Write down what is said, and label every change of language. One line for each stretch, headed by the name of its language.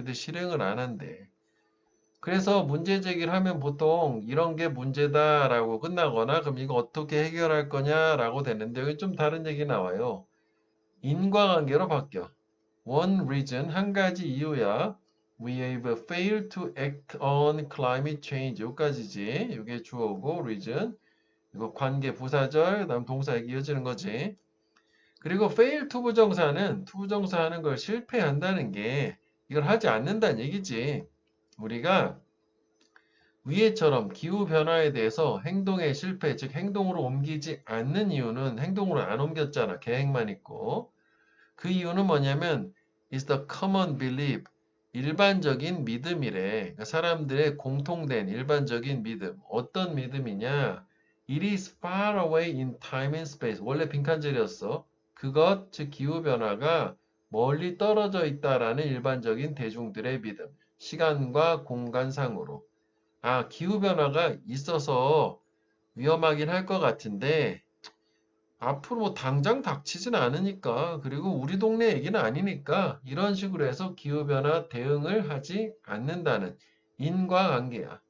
Korean: 근데 실행을 안 한대. 그래서 문제 제기를 하면 보통 이런 게 문제다라고 끝나거나 그럼 이거 어떻게 해결할 거냐라고 되는데 여기 좀 다른 얘기 나와요. 인과관계로 바뀌어.
English: One reason,
Korean: 한 가지 이유야.
English: We have failed to act on climate change.
Korean: 여기까지지. 이게 주어고 reason. 이거 관계 부사절, 그다음 동사에 이어지는 거지. 그리고 fail to 부정사는 to 부정사 하는 걸 실패한다는 게 이걸 하지 않는다는 얘기지. 우리가 위에처럼 기후변화에 대해서 행동의 실패, 즉 행동으로 옮기지 않는 이유는 행동으로 안 옮겼잖아. 계획만 있고. 그 이유는 뭐냐면
English: is the common belief.
Korean: 일반적인 믿음이래. 그러니까 사람들의 공통된 일반적인 믿음. 어떤 믿음이냐?
English: It is far away in time and space.
Korean: 원래 빈칸절이었어. 그것, 즉 기후변화가 멀리 떨어져 있다라는 일반적인 대중들의 믿음. 시간과 공간상으로. 기후변화가 있어서 위험하긴 할 것 같은데, 앞으로 뭐 당장 닥치진 않으니까, 그리고 우리 동네 얘기는 아니니까, 이런 식으로 해서 기후변화 대응을 하지 않는다는 인과관계야.